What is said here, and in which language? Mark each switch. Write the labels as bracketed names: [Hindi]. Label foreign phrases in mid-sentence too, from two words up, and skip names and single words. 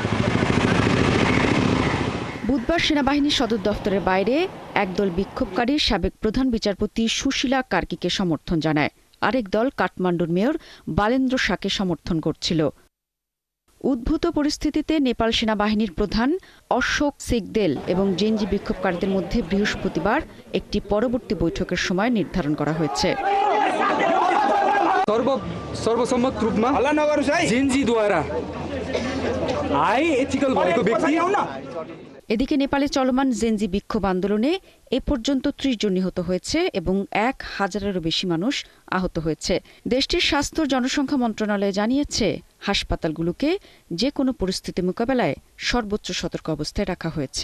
[Bangla] বুধবার সেনাবাহিনীর সদর দফতরের বাইরে একদল বিক্ষোভকারী সাবেক প্রধান বিচারপতি সুশীলা কার্কিকে সমর্থন জানায়। আরেক দল কাঠমান্ডুর মেয়র বালেন্দ্র শাহকে সমর্থন করছিল। উদ্ভূত পরিস্থিতিতে নেপাল সেনাবাহিনীর প্রধান অশোক সিকদেল এবং জেনজি বিক্ষোভকারীদের মধ্যে বৃহস্পতিবার একটি পরবর্তী বৈঠকের সময় নির্ধারণ করা হয়েছে। [Nepali] सर्वसम्मत रूपमा जेनजीद्वारा आए एथिकल भएको व्यक्ति। [Bangla] এদিকে নেপালে চলমান জেনজি বিক্ষোভ আন্দোলনে এ পর্যন্ত ৩০ জন নিহত হয়েছে এবং ১,০০০-এরও বেশি মানুষ আহত হয়েছে। দেশটির স্বাস্থ্য জনসংখ্যা মন্ত্রণালয় জানিয়েছে, হাসপাতালগুলোকে যে কোনো পরিস্থিতি মোকাবেলায় সর্বোচ্চ সতর্ক অবস্থায় রাখা হয়েছে।